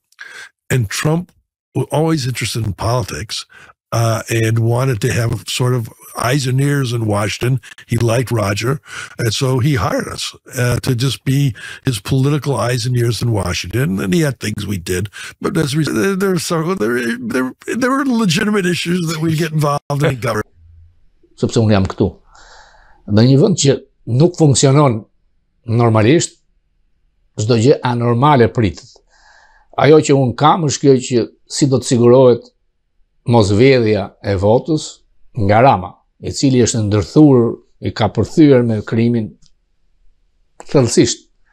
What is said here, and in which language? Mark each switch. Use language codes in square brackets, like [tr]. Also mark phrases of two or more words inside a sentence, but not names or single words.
[en] And Trump was always interested in politics, and wanted to have sort of eyes and ears in Washington. He liked Roger, and so he hired us to just be his political eyes and ears in Washington. And he had things we did, but as there were legitimate issues that we get involved in government. [sq] sepse unë jam këtu. Në një vend që nuk funksionon normalisht, çdo gjë anormale pritet. Ajo që unë kam është kjo që si do të sigurohet mosvjedhja e votës nga Rama, i cili është ndërthur, i ka përthyer me krimin thellësisht.